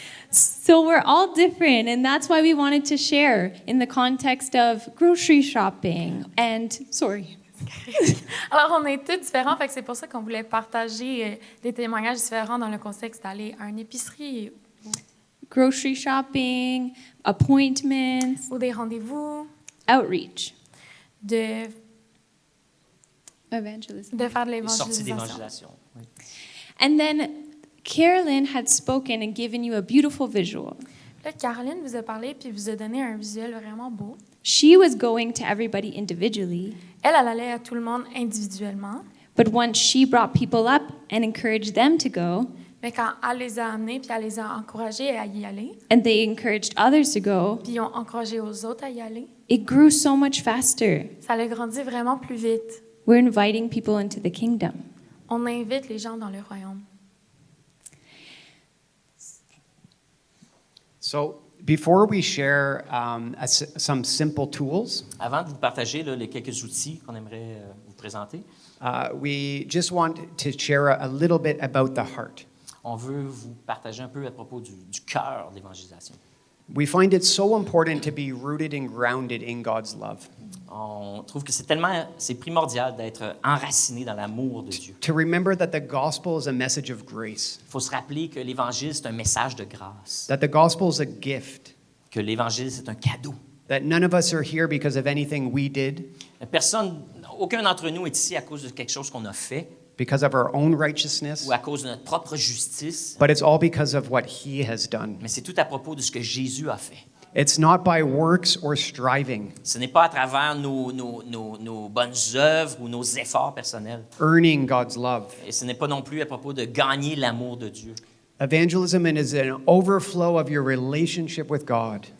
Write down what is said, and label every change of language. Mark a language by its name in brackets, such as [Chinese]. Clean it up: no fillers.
[English] So we're all different, and that's why we wanted to share in the context of grocery shopping and, sorry. [French] Alors, on est tous différents, fait que c'est pour ça qu'on voulait partager des témoignages différents dans le contexte d'aller à une épicerie [English] Grocery shopping, appointments, [French] ou des rendez-vous, [English] outreach, [French] de [English] evangelism. [French] faire de Les sorties l'évangélisation. d'évangélisation. Oui. [English] And then Carolyn had spoken and given you a beautiful visual. [French] Là, Caroline vous a parlé puis vous a donné un visuel vraiment beau. [English] She was going to everybody individually, [French] Elle allait à tout le monde individuellement, [English] but once she brought people up and encouraged them to go, [French] mais quand elle les a amenés puis elle les a encouragés à y aller, [English] and they encouraged others to go, [French] puis ils ont encouragé aux autres à y aller, [English] it grew so much faster. [French] ça a grandi vraiment plus vite. [English] We're inviting people into the kingdom. [French] On invite les gens dans le royaume. [English] So, before we share some simple tools, [French] Avant de vous partager là, les quelques outils qu'on aimerait vous présenter, [English] we just want to share a little bit about the heart. [French] on veut vous partager un peu à propos du cœur de l'évangélisation. [English] We find it so important to be rooted and grounded in God's love, [French] On trouve que c'est primordial d'être enraciné dans l'amour de Dieu. [English] to remember that the gospel is a message of grace, [French] Il faut se rappeler que l'Évangile, c'est un message de grâce, [English] that the gospel is a gift, [French] que l'Évangile, c'est un cadeau. [English] that none of us are here because of anything we did, [French] Aucun d'entre nous est ici à cause de quelque chose qu'on a fait [English] because of our own righteousness, [French] ou à cause de notre propre justice, [English] but it's all because of what He has done. [French] mais c'est tout à propos de ce que Jésus a fait. [English] It's not by works or striving, [French] Ce n'est pas à travers nos bonnes œuvres ou nos efforts personnels. [English] earning God's love. [French] Et ce n'est pas non plus à propos de gagner l'amour de Dieu. [English] Evangelism is an overflow of your relationship with God.